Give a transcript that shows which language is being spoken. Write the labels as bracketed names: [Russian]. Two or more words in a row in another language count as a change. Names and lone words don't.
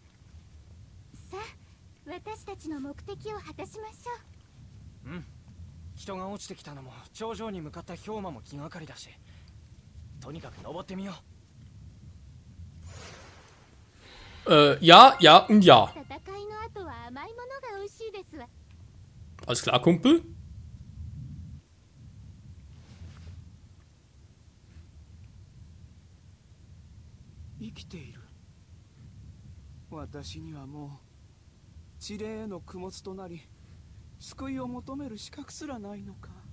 [Japanese] さあ、私たちの目的を果たしましょう。人が落ちてきたのも頂上に向かった氷馬も気がかりだし、とにかく登ってみよう。 [German] Ja, ja und ja. [Japanese] 戦いの後は甘いものが美味しいですわ。 [German] Alles klar, Kumpel? [Japanese] 生きている。私にはもう地霊への供物となり救いを求める資格すらないのか。